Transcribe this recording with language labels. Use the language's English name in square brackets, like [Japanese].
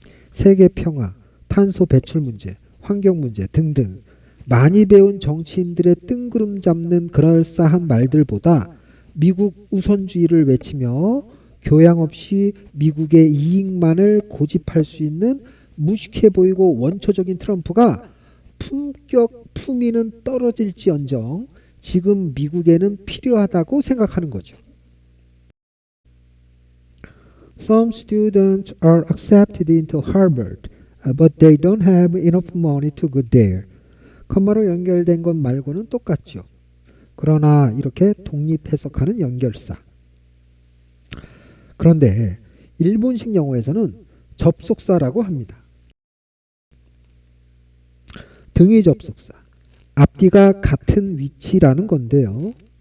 [Korean] 세계 평화, 탄소 배출 문제, 환경 문제 등등 많이 배운 정치인들의 뜬구름 잡는 그럴싸한 말들보다 미국 우선주의를 외치며 교양 없이 미국의 이익만을 고집할 수 있는 무식해 보이고 원초적인 트럼프가 품격, 품위는 떨어질지언정 지금 미국에는 필요하다고 생각하는 거죠. [English] Some students are accepted into Harvard, but they don't have enough money to go there. [Korean] 컴마로 연결된 것 말고는 똑같죠. 그러나 이렇게 독립 해석하는 연결사. 그런데 일본식 영어에서는 접속사라고 합니다. 등위 접속사. 앞뒤가 같은 위치라는 건데요.